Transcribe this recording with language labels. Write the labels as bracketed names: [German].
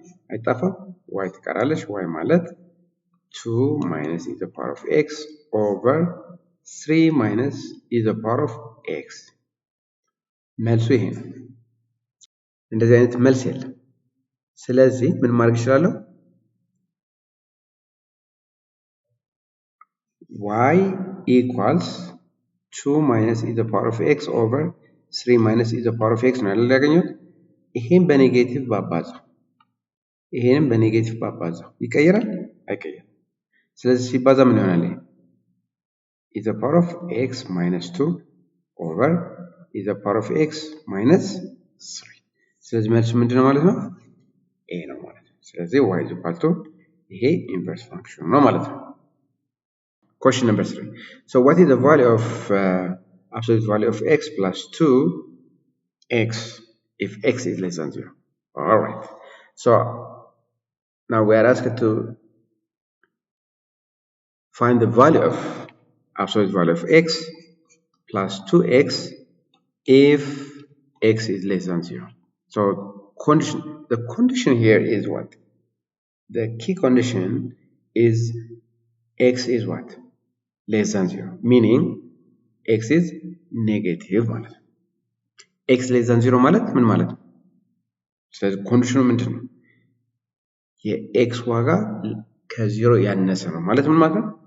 [Amharic] አይጣፋም፣ y ትቀራለች። y ማለት [English] 2 minus e the power of x [Amharic] over 3 minus e the power of x መልሱ ይሄ ነው። እንደዚህ አይነት መልስ የለም። ስለዚህ ምን ማድረግ እችላለሁ? [English] y equals 2 minus e the power of x [Amharic] over 3 minus e the power of x ነው አይደል ያገኘሁት? ይሄን በኔጌቲቭ ባባዛው ይሄንም በኔጌቲቭ ባባዛው ይቀየራል? አይቀየርም። ስለዚህ ሲባዛ ምን ይሆናል? [English] e the power of x minus 2 over e the power of x minus 3 [Amharic] ስለዚህ መልሱ ምንድነው ማለት ነው? a ነው ማለት ነው። ስለዚህ [English] y is equal to [Amharic] ይሄ ኢንቨርስ ፋንክሽን ነው ማለት ነው። [English] Question number 3. So what is the value of absolute value of x plus 2x if x is less than 0? All right. So now we are asked to find the value of absolute value of x plus 2x if x is less than 0. So the condition here is what? The key condition is x is what? Less than 0, meaning x is negative [Amharic] ማለት ነው። [English] x less than 0 [Amharic] ማለት ምን ማለት ነው? ስለዚህ ኮንዲሽኑ ምንድን ነው? የx ዋጋ ከ0 ያነሰ ነው ማለት ምን ማለት ነው?